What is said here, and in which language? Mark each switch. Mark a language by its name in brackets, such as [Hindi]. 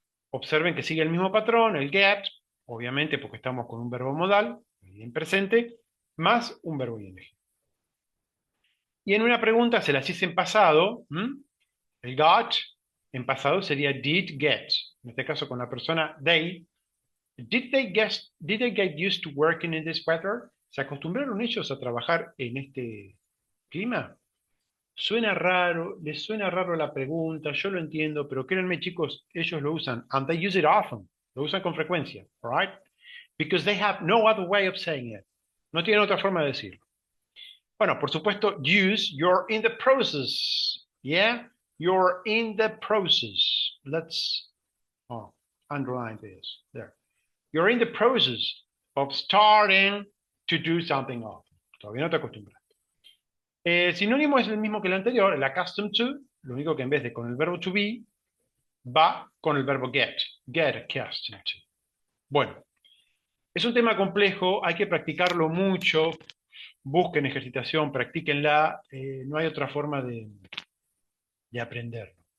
[Spanish] Observen que sigue el mismo patrón, el get, obviamente porque estamos con un verbo modal, en presente, más un verbo ing. Y en una pregunta se las hice en pasado. El got en pasado sería did get. En este caso con la persona they. [English] Did they get used to working in this weather? [Spanish] ¿Se acostumbraron ellos a trabajar en este clima? Suena raro, les suena raro la pregunta, yo lo entiendo, pero créanme chicos, ellos lo usan, [English] and they use it often, [Spanish] lo usan con frecuencia, [English] all right? Because they have no other way of saying it. [Spanish] No tienen otra forma de decirlo. Bueno, por supuesto, [English] use, you're in the process, yeah? You're in the process. Let's underline this, there. You're in the process of starting to do something often. [Spanish] Todavía no te acostumbras. El sinónimo es el mismo que el anterior, el accustomed to, lo único que en vez de con el verbo to be, va con el verbo get accustomed to. Bueno, es un tema complejo, hay que practicarlo mucho, busquen ejercitación, practíquenla, no hay otra forma de aprenderlo.